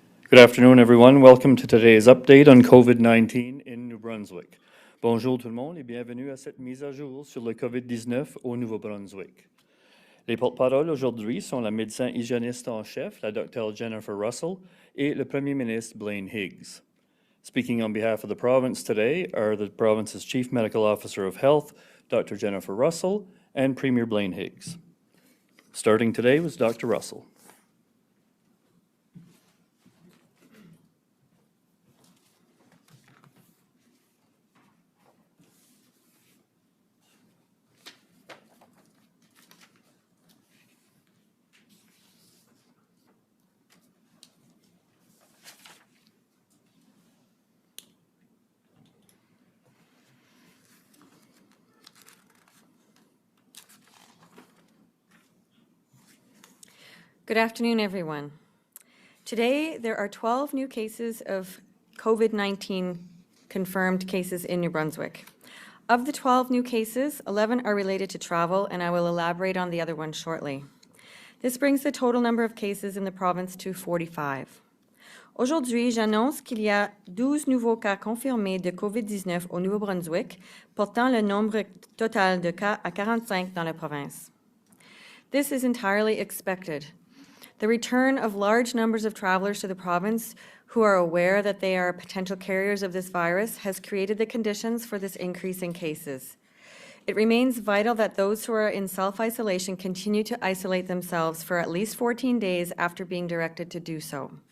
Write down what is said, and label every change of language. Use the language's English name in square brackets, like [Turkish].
[English] Good afternoon, everyone. Welcome to today's update on COVID-19 in New Brunswick. [French] Bonjour tout le monde et bienvenue à cette mise à jour sur le COVID-19 au Nouveau-Brunswick. Les porte-paroles aujourd'hui sont la médecin hygiéniste en chef, la Dr. Jennifer Russell, et le Premier ministre Blaine Higgs. [English] Speaking on behalf of the province today are the province's Chief Medical Officer of Health, Dr. Jennifer Russell, and Premier Blaine Higgs. Starting today was Dr. Russell. Good afternoon, everyone. Today, there are 12 new cases of COVID-19 confirmed cases in New Brunswick. Of the 12 new cases, 11 are related to travel, and I will elaborate on the other one shortly. This brings the total number of cases in the province to 45. [French] Aujourd'hui, j'annonce qu'il y a 12 nouveaux cas confirmés de COVID-19 au Nouveau-Brunswick, portant le nombre total de cas à 45 dans la province. [English] This is entirely expected. The return of large numbers of travelers to the province who are aware that they are potential carriers of this virus has created the conditions for this increase in cases. It remains vital that those who are in self-isolation continue to isolate themselves for at least 14 days after being directed to do so.